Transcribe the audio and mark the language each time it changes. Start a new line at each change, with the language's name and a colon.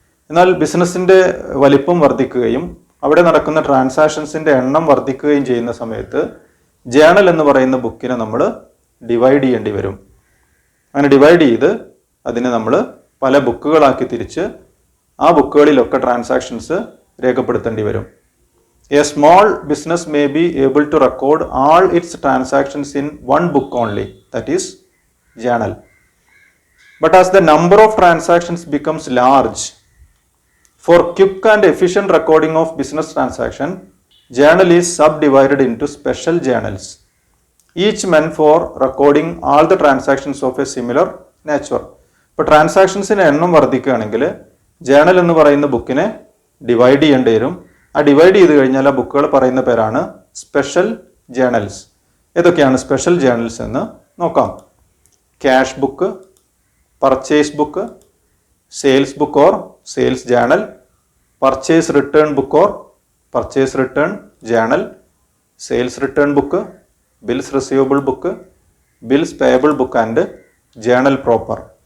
Malayalam: എന്നാൽ ബിസിനസ്സിൻ്റെ വലിപ്പം വർദ്ധിക്കുകയും അവിടെ നടക്കുന്ന ട്രാൻസാക്ഷൻസിൻ്റെ എണ്ണം വർദ്ധിക്കുകയും ചെയ്യുന്ന സമയത്ത് ജേണൽ എന്ന് പറയുന്ന ബുക്കിനെ നമ്മൾ ഡിവൈഡ് ചെയ്യേണ്ടി വരും. അങ്ങനെ ഡിവൈഡ് ചെയ്ത് അതിനെ നമ്മൾ പല ബുക്കുകളാക്കി തിരിച്ച് ആ ബുക്കുകളിലൊക്കെ ട്രാൻസാക്ഷൻസ് രേഖപ്പെടുത്തേണ്ടി വരും.
English: A small business may be able to record all its transactions in one book only, that is journal. But as the number of transactions becomes large, for quick and efficient recording of business transaction, journal is subdivided into special journals, each meant for recording all the transactions of a similar nature.
Malayalam: ഇപ്പോൾ ട്രാൻസാക്ഷൻസിന് എണ്ണം വർദ്ധിക്കുകയാണെങ്കിൽ journal എന്ന് പറയുന്ന ബുക്കിനെ divide ചെയ്യേണ്ടി വരും. ആ divide ചെയ്ത് കഴിഞ്ഞാൽ ആ ബുക്കുകൾ പറയുന്ന പേരാണ് സ്പെഷ്യൽ ജേണൽസ്. ഏതൊക്കെയാണ് സ്പെഷ്യൽ ജേണൽസ് എന്ന് നോക്കാം.
English: Cash book, purchase book, sales book or sales journal, purchase return book or purchase return journal, sales return book, bills receivable book, bills payable book and journal proper.